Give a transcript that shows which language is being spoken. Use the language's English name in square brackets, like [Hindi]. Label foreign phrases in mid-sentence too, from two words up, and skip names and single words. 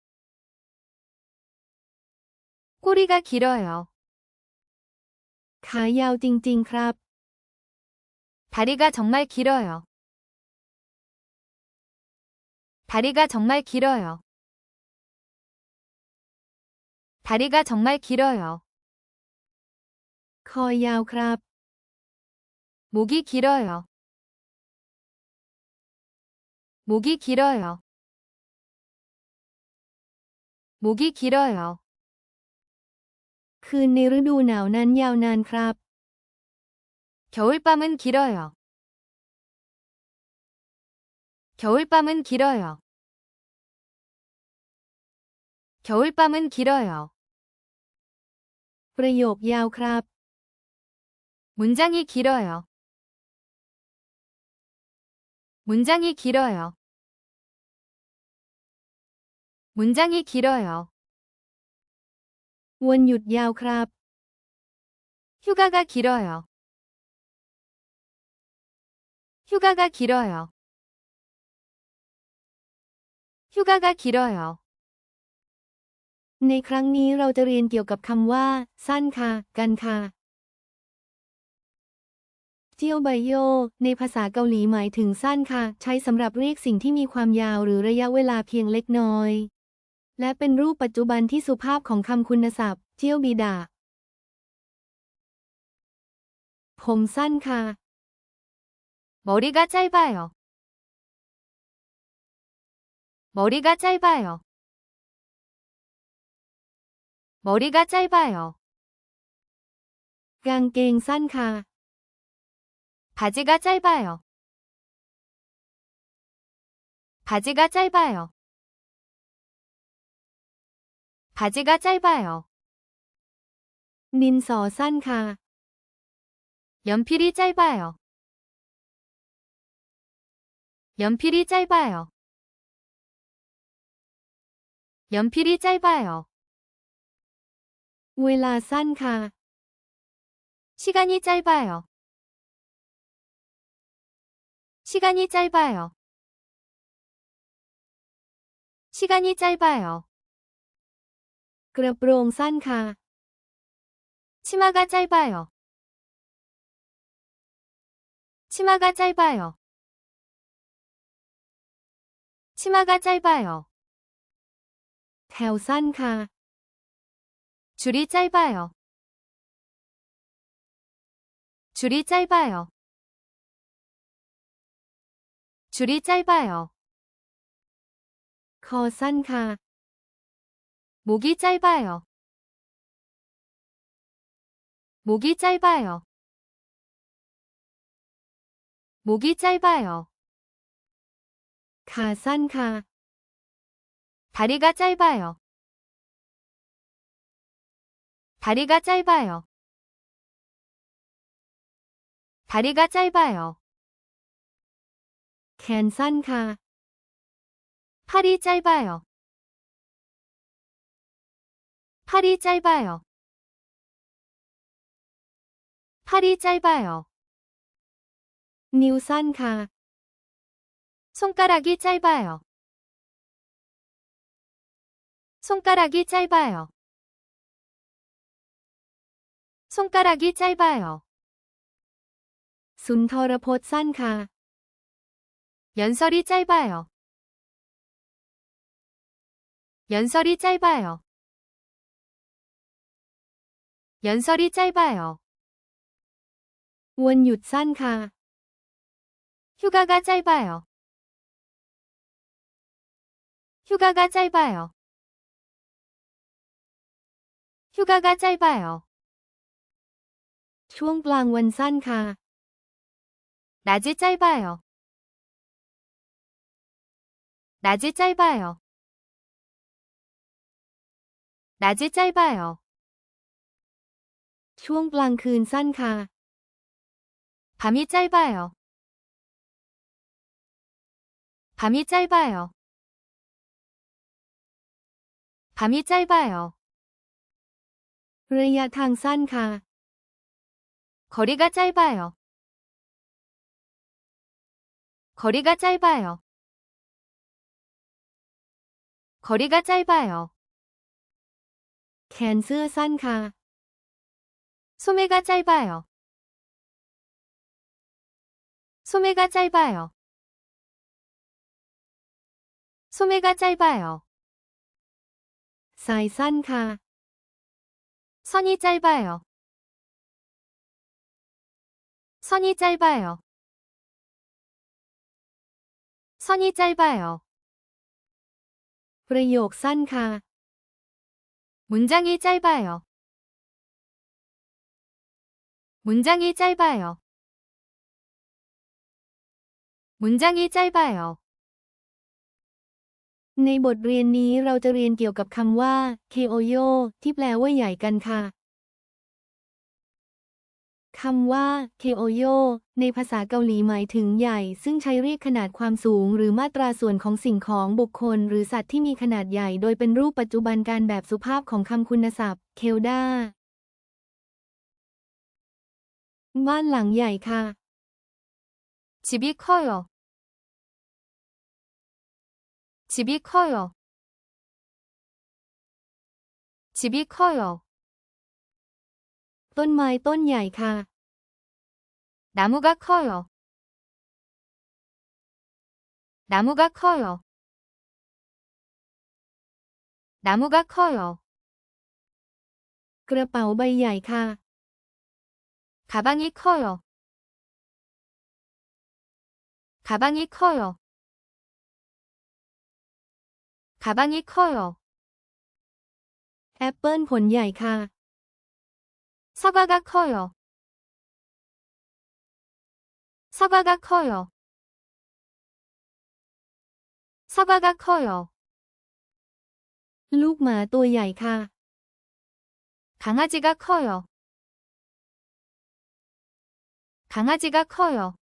[Korean] 꼬리가 길어요. [Thai] ขายาวจริงๆครับ [Korean] 다리가 정말 길어요. 다리가 정말 길어요. 다리가 정말 길어요. [Thai] คอยาวครับ [Korean] 목이 길어요. 목이 길어요. 목이 길어요. [Thai] คืนในฤดูหนาวนั้นยาวนานครับ [Korean] 겨울밤은 길어요. 겨울밤은 길어요. 겨울밤은 길어요. [Thai] ประโยคยาวครับ [Korean] 문장이 길어요. 문장이 길어요. 문장이 길어요. [Thai] วันหยุดยาวครับ [Korean] 휴가가 길어요. 휴가가 길어요. 휴가가 길어요. [Thai] ในครั้งนี้เราจะเรียนเกี่ยวกับคำว่า สั้นค่ะ กันค่ะ เจียวไบโยในภาษาเกาหลีหมายถึงสั้นค่ะ ใช้สำหรับเรียกสิ่งที่มีความยาวหรือระยะเวลาเพียงเล็กน้อย และเป็นรูปปัจจุบันที่สุภาพของคำคุณศัพท์ เจียวบิดา ผมสั้นค่ะ [Korean] 머리가 짧아요. 머리가 짧아요. 머리가 짧아요. [Thai] กางเกงสั้นค่ะ [Korean] 바지가 짧아요. 바지가 짧아요. 바지가 짧아요. [Thai] ดินสอสั้นค่ะ [Korean] 연필이 짧아요. 연필이 짧아요. 연필이 짧아요. [Thai] เวลาสั้นค่ะ [Korean] 시간이 짧아요. 시간이 짧아요. 시간이 짧아요. [Thai] กระโปรงสั้นค่ะ [Korean] 치마가 짧아요. 치마가 짧아요. 치마가 짧아요. [Thai] แถวสั้นค่ะ [Korean] 줄이 짧아요. 줄이 짧아요. 줄이 짧아요. [Thai] คอสั้นค่ะ [Korean] 목이 짧아요. 목이 짧아요. 목이 짧아요. [Thai] ขาสั้นค่ะ [Korean] 다리가 짧아요. 다리가 짧아요. 다리가 짧아요. [Thai] แขนสั้นค่ะ [Korean] 팔이 짧아요. 팔이 짧아요. 팔이 짧아요. [Thai] นิ้วสั้นค่ะ [Korean] 손가락이 짧아요. 손가락이 짧아요. 손가락이 짧아요. [Thai] สุนทรพจน์สั้นค่ะ [Korean] 연설이 짧아요. 연설이 짧아요. 연설이 짧아요. [Thai] วันหยุดสั้นค่ะ [Korean] 휴가가 짧아요. 휴가가 짧아요. 휴가가 짧아요. [Thai] ช่วงกลางวันสั้นค่ะ [Korean] 낮이 짧아요. 낮이 짧아요. 낮이 짧아요. [Thai] ช่วงกลางคืนสั้นค่ะ [Korean] 밤이 짧아요. 밤이 짧아요. 밤이 짧아요. [Thai] ระยะทางสั้นค่ะ [Korean] 거리가 짧아요. 거리가 짧아요. 거리가 짧아요. [Thai] แขนเสื้อสั้นค่ะ [Korean] 소매가 짧아요. 소매가 짧아요. 소매가 짧아요. [Thai] สายสั้นค่ะ [Korean] 선이 짧아요. 선이 짧아요. 선이 짧아요. [Thai] ประโยคสั้นค่ะ [Korean] 문장이 짧아요. 문장이 짧아요. 문장이 짧아요. [Thai] ในบทเรียนนี้เราจะเรียนเกี่ยวกับคำว่า keoyo ที่แปลว่าใหญ่กันค่ะ คำว่า keoyo ในภาษาเกาหลีหมายถึงใหญ่ ซึ่งใช้เรียกขนาดความสูงหรือมาตราส่วนของสิ่งของบุคคลหรือสัตว์ที่มีขนาดใหญ่โดยเป็นรูปปัจจุบันการแบบสุภาพของคำคุณศัพท์ kelda บ้านหลังใหญ่ค่ะ [Korean] 집이 커요. 집이 커요. 집이 커요. [Thai] ต้นไม้ต้นใหญ่ค่ะ [Korean] 나무가 커요. 나무가 커요. 나무가 커요. [Thai] กระเป๋าใบใหญ่ค่ะ [Korean] 가방이 커요. 가방이 커요. 가방이 커요. [Thai] แอปเปิลผลใหญ่ค่ะ [Korean] 사과가 커요. 사과가 커요. 사과가 커요. [Thai] ลูกหมาตัวใหญ่ค่ะ [Korean] 강아지가 커요. 강아지가 커요.